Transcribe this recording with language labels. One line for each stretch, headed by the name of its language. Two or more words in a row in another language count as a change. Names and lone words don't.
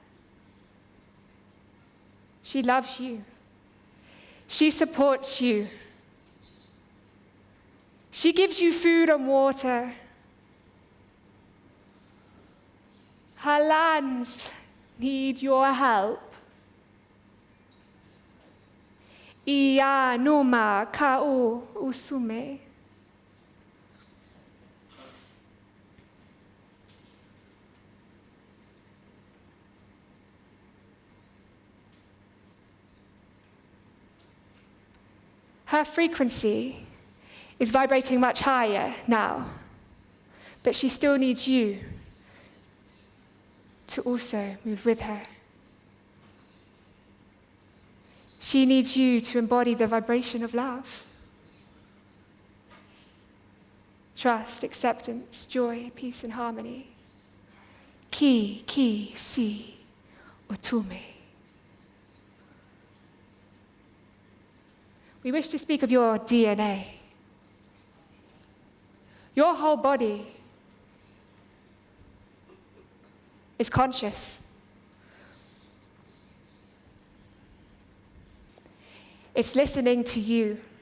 English: She loves you. She supports you. She gives you food and water. Her lands need your help. Ia numa kau usume. Her frequency is vibrating much higher now, but she still needs you to also move with her. She needs you to embody the vibration of love. Trust, acceptance, joy, peace, and harmony. Ki, si, utume. We wish to speak of your DNA. Your whole body is conscious. It's listening to you.